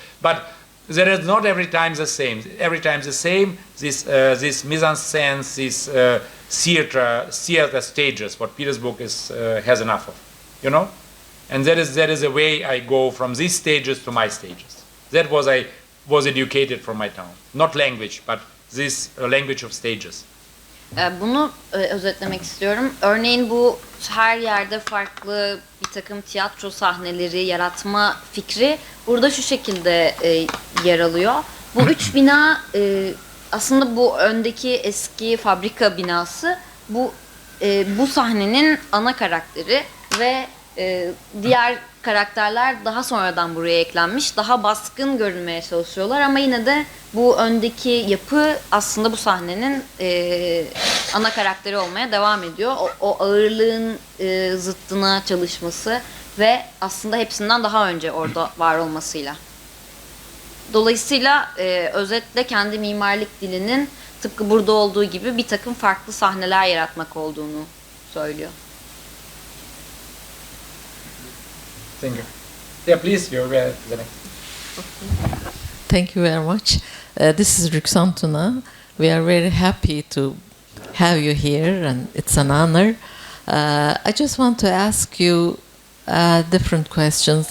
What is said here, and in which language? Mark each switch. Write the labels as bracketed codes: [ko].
[en] But there is not every time the same. Every time the same, this mise-en-scène, these theater stages, what Petersburg has enough of, you know? And that is a way I go from these stages to my stages. That was I was educated from my town. Not language, but this language of stages. [tr] Bunu özetlemek istiyorum. Örneğin bu her yerde farklı bir takım tiyatro sahneleri yaratma fikri burada şu şekilde yer alıyor. Bu üç bina aslında bu öndeki eski fabrika binası bu sahnenin ana karakteri ve diğer karakterler daha sonradan buraya eklenmiş. Daha baskın görünmeye çalışıyorlar ama yine de bu öndeki yapı aslında bu sahnenin ana karakteri olmaya devam ediyor. O ağırlığın zıttına çalışması ve aslında hepsinden daha önce orada var olmasıyla. Dolayısıyla özetle kendi mimarlık dilinin tıpkı burada olduğu gibi bir takım farklı sahneler yaratmak olduğunu söylüyor. [en] Thank you. Yeah, please, you're the next. Thank you very much. This is Rüksan Tuna. We are very happy to have you here, and it's an honor. I just want to ask you different questions.